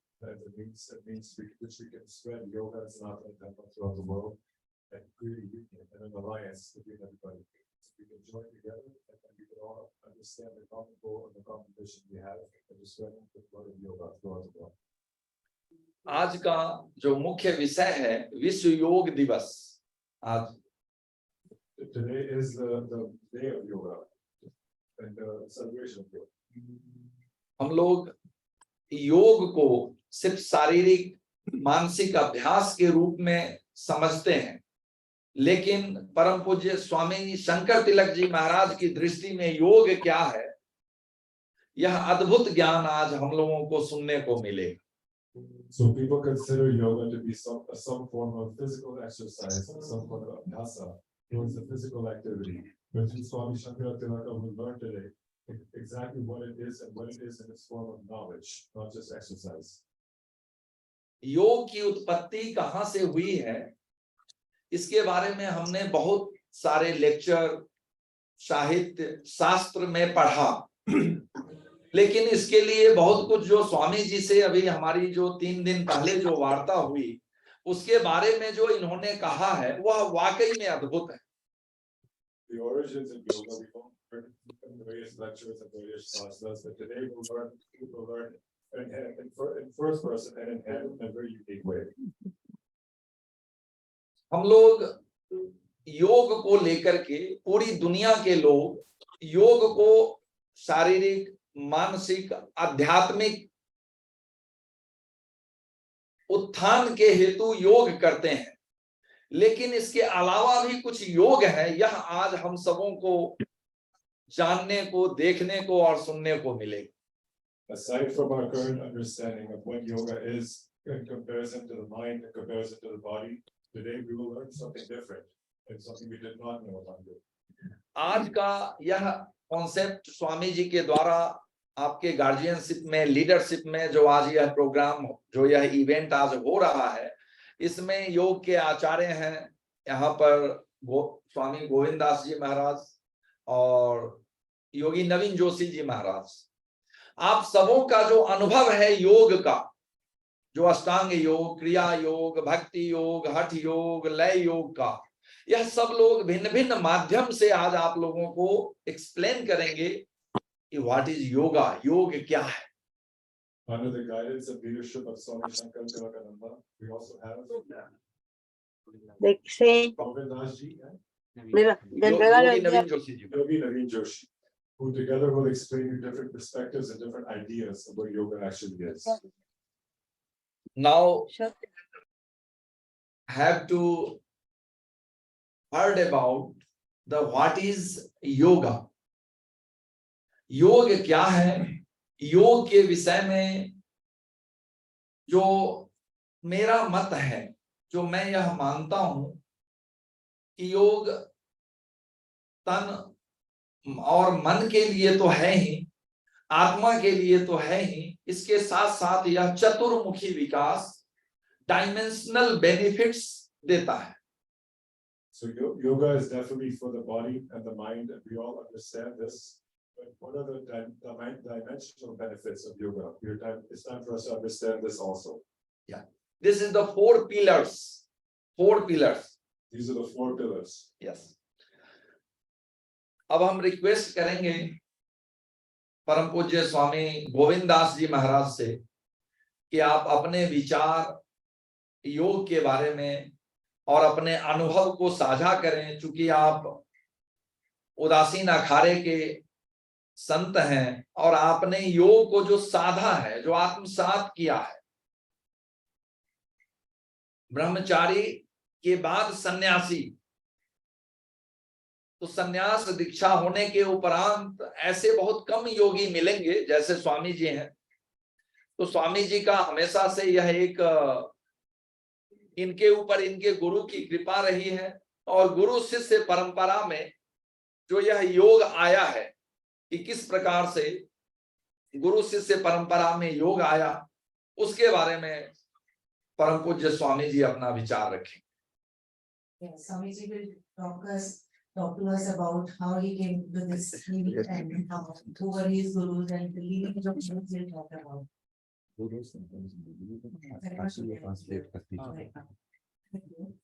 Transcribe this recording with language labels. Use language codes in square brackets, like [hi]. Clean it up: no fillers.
[en] And it means which we can spread yoga and Sanatana Dharma throughout the world and create a union and an alliance between everybody. So we can join together and then we can all understand the common goal and the common mission we have and to spread the word of yoga throughout the world. [hi] आज का जो मुख्य विषय है विश्व योग दिवस। आज [en] Today is the day of yoga and the celebration of yoga. [hi] हम लोग योग को सिर्फ शारीरिक मानसिक अभ्यास के रूप में समझते हैं, लेकिन परम पूज्य स्वामी शंकर तिलक जी महाराज की दृष्टि में योग क्या है, यह अद्भुत ज्ञान आज हम लोगों को सुनने को मिलेगा। [en] So people consider yoga to be some form of physical exercise, some form of abhyasa, towards the physical activity. But through Swami Shankara Tilaka, we learned today exactly what it is and what it is in its form of knowledge, not just exercise. [hi] योग की उत्पत्ति कहाँ से हुई है, इसके बारे में हमने बहुत सारे लेक्चर साहित्य शास्त्र में पढ़ा, लेकिन इसके लिए बहुत कुछ जो स्वामी जी से अभी हमारी जो 3 दिन पहले जो वार्ता हुई उसके बारे में जो इन्होंने कहा है वह वाकई में अद्भुत है। [en] The origins of yoga we learned in various lectures and various classes, but today we'll learn in first person and in a very unique way. [hi] हम लोग योग को लेकर के पूरी दुनिया के लोग योग को शारीरिक मानसिक आध्यात्मिक उत्थान के हेतु योग करते हैं, लेकिन इसके अलावा भी कुछ योग है, यह आज हम सबों को जानने को, देखने को और सुनने को मिलेगा। [en] Aside from our current understanding of what yoga is in comparison to the mind, in comparison to the body, today we will learn something different and something we did not know about it. [hi] आज का यह concept Swami ji के द्वारा आपके guardianship में, leadership में जो आज यह प्रोग्राम, जो यह इवेंट आज हो रहा है, इसमें योग के आचार्य हैं यहाँ पर स्वामी गोविंद दास जी महाराज और योगी नवीन जोशी जी महाराज। आप सबों का जो अनुभव है योग का, जो अष्टांग योग, क्रिया योग, भक्ति योग, हठ योग, लय योग का, यह सब लोग भिन्न भिन्न माध्यम से आज आप लोगों को एक्सप्लेन करेंगे कि [en] what is yoga, [hi] योग क्या है। [en] Under the guidance and leadership of Swami Shankara Tilaka, we also have Govind Das ji [hi] Yogi Naveen Joshi ji. [en] Yogi Naveen Joshi, who together will explain you different perspectives and different ideas of what yoga actually is. Now have to heard about the what is yoga. [hi] योग क्या है? योग के विषय में जो मेरा मत है, जो मैं यह मानता हूं कि योग तन और मन के लिए तो है ही, आत्मा के लिए तो है ही, इसके साथ साथ यह चतुर्मुखी विकास, [en] dimensional benefits [hi] देता है। [en] So yoga is definitely for the body and the mind, and we all understand this. But what are the dimensional benefits of yoga? It's time for us to understand this also. Yeah, this is the four pillars. Four pillars. These are the four pillars. Yes. [hi] अब हम request करेंगे परम पूज्य स्वामी गोविंद दास जी महाराज से कि आप अपने विचार योग के बारे में और अपने अनुभव को साझा करें, चूंकि आप उदासीन अखाड़े के संत हैं और आपने योग को जो साधा है, जो आत्मसात किया है, ब्रह्मचारी के बाद सन्यासी, तो सन्यास दीक्षा होने के उपरांत ऐसे बहुत कम योगी मिलेंगे जैसे स्वामी जी हैं। तो स्वामी जी का हमेशा से यह एक इनके ऊपर इनके गुरु की कृपा रही है, और गुरु शिष्य परंपरा में जो यह योग आया है कि किस प्रकार से गुरु शिष्य परंपरा में योग आया, उसके बारे में परम पूज्य स्वामी जी अपना विचार रखें। [en] Swami ji will talk to us about how he came to this meaning and how who were his gurus and the lineage of gurus we'll talk about. actually translate [hi] कर दीजिए।